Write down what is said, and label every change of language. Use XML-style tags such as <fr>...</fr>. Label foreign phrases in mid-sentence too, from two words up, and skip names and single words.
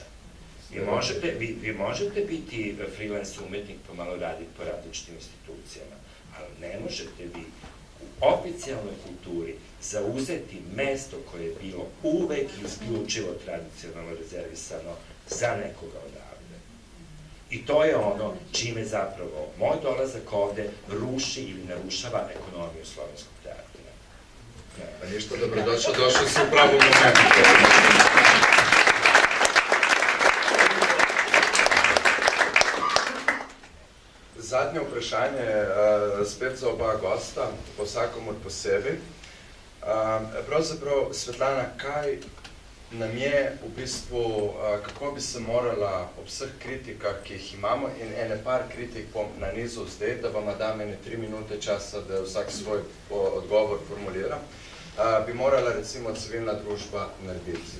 <sr>Vi možete biti freelance umetnik, pomalo raditi po različitim institucijama, ali ne možete vi u oficijalnoj kulturi zauzeti mesto koje je bilo uvek isključivo tradicionalno rezervisano za nekoga odavde. I to je ono čime zapravo moj dolazak ovde ruši ili narušava ekonomiju slovenskog teatra. ništa, dobrodošao, došao si u pravom momentu.</sr> <sl>Zadnje vprašanje, spet za oba gosta, po vsakom od posebej. Pravzaprav, Svetlana, kaj nam je v bistvu, kako bi se morala ob vseh kritikah, ki jih imamo, in ene par kritik bom nanizal zdaj, da vam dam ene 3 minute časa, da vsak svoj odgovor formulira, bi morala recimo civilna družba narediti.</sl>